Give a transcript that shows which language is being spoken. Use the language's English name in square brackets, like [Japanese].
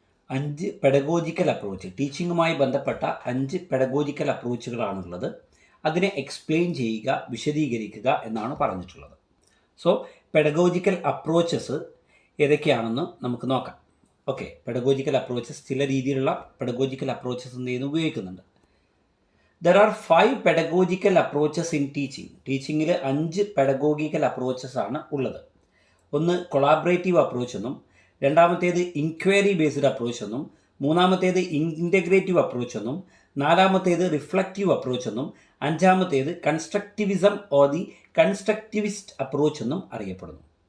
[Malayalam] 5 pedagogical approach, ടീച്ചിങ്ങുമായി ബന്ധപ്പെട്ട 5 pedagogical അപ്രോച്ചുകളാണുള്ളത്. അതിനെ explain ചെയ്യുക, വിശദീകരിക്കുക എന്നാണ് പറഞ്ഞിട്ടുള്ളത്. സോ പെഡഗോജിക്കൽ അപ്രോച്ചസ് ഏതൊക്കെയാണെന്ന് നമുക്ക് നോക്കാം. ഓക്കെ, പെഡഗോജിക്കൽ അപ്രോച്ചസ്, ചില രീതിയിലുള്ള പെഡഗോജിക്കൽ അപ്രോച്ചസ് എന്ത് ചെയ്യുന്നു, ഉപയോഗിക്കുന്നുണ്ട്. [English] There are 5 pedagogical approaches in teaching. [Malayalam] ടീച്ചിങ്ങിൽ 5 pedagogical approaches ആണ് ഉള്ളത്. ഒന്ന് കൊളാബറേറ്റീവ് അപ്രോച്ച് എന്നും, രണ്ടാമത്തേത് ഇൻക്വയറി ബേസ്ഡ് അപ്രോച്ച് എന്നും, മൂന്നാമത്തേത് ഇൻറ്റഗ്രേറ്റീവ് അപ്രോച്ച് എന്നും, നാലാമത്തേത് റിഫ്ലക്റ്റീവ് അപ്രോച്ച് എന്നും, അഞ്ചാമത്തേത് constructivism or the constructivist approach എന്നും അറിയപ്പെടുന്നു.